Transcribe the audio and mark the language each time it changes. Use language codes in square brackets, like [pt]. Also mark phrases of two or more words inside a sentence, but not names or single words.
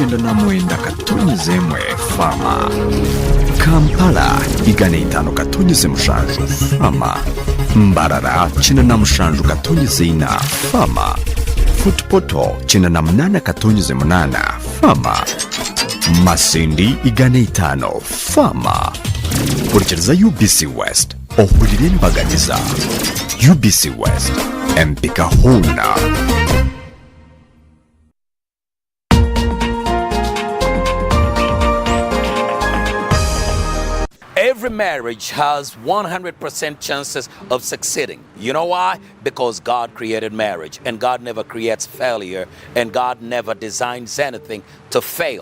[en] 99.1 Fama, Kampala 105.7 Fama, Mbarara 97.4 Fama, Footpoto 98.8 Fama, Masindi 5 Fama. [nyn] Kurikiriza UBC West ohulire embaganiza. UBC West empika huna. [en] Every marriage has 100% chances of succeeding. You know why? Because God created marriage, and God never creates failure, and God never designs anything to fail.